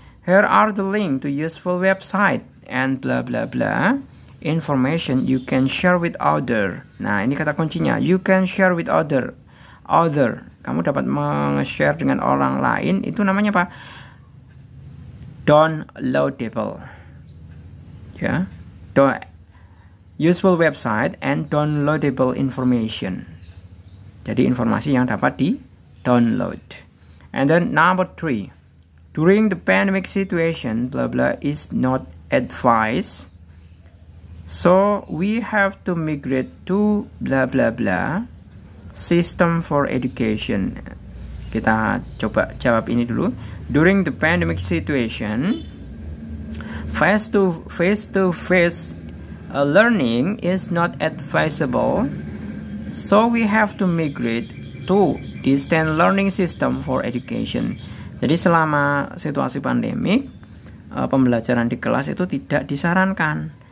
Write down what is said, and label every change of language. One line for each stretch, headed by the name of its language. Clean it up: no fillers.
English: Here are the link to useful website and blah blah blah information you can share with other.
Indonesian: Nah, ini kata kuncinya.
English: You can share with other.
Indonesian: Kamu dapat meng-share dengan orang lain. Itu namanya apa?
English: Downloadable.
Indonesian: Ya.
English: Useful website and downloadable information.
Indonesian: Jadi informasi yang dapat di-download.
English: And then number 3. During the pandemic situation, blah blah is not advised. So we have to migrate to blah blah blah system for education.
Indonesian: Kita coba jawab ini dulu.
English: During the pandemic situation, face-to-face learning is not advisable. So we have to migrate to distance learning system for education.
Indonesian: Jadi selama situasi pandemik, pembelajaran di kelas itu tidak disarankan.